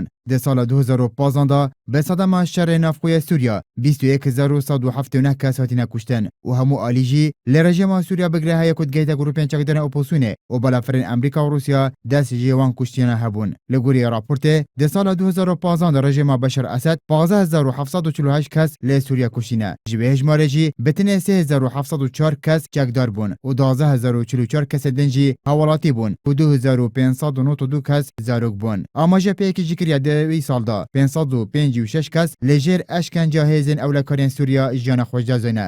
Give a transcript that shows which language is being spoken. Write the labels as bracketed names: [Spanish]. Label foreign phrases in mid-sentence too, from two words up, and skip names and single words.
[Kurdish] دە ساڵە 2015 بە سەدەما شەڕێ نافخۆیە سووریا 21,179 کەس هاتینە کوشتن و هەموو ئالیژی لە ڕژێما سووریا بگرێ هەیە کودگەیدە گروپێن چەکدەرە ئۆپۆسیۆنێ و بەلافرین ئەمریکا و رووسیا دەستی جێوان کوشتیانە هەبوون. لە گۆری راپۆرتێ دە ساڵە 2015 لە ڕژێما بەشەر ئەسەد 15748 کەس لە سووریا کوشتینە. ji vê hejmarê jî bi tinê 3704 kes çekdar bûn û 12044 kesê din jî hewelatî bûn û 2592 kes zarok bûn. Amajepeyekî jî kiriye di wî salda 556 kes li jêr eşkenca hêzên ewlekarên Sûriya jiyana xwe dizîne.